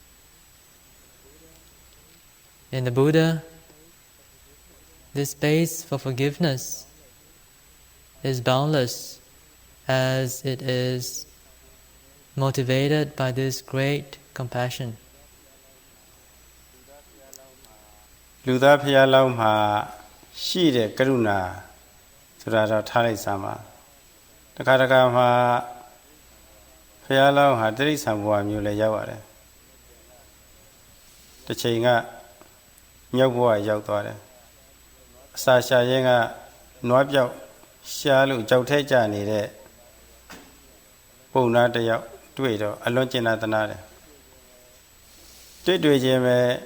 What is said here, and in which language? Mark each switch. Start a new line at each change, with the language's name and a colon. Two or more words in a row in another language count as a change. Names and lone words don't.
English: In the Buddha, this space for forgiveness is boundless, as it is motivated by this great compassion.
Burmese: လူသားဖျားလောင်းမှာရှိတဲ့ကရုဏာဆိုတာတော့ထားလိုက်စမ်းပါတခါတခါမှာဖျားလောင်းဟာတိရိစ္ဆာန်ဘဝမျိုးလည်းရောက်ရတယ် တစ်ချိန်ကမြောက်ဘဝရောက်သွားတယ်အစာရှာရင်းကနွားပြောက်ရှားလို့ကြောက်ထဲကျနေတဲ့ပုံနာတစ်ယောက်တွေ့တော့အလွန်ကျင်နာသနာတယ်တွေ့ချင်းပဲ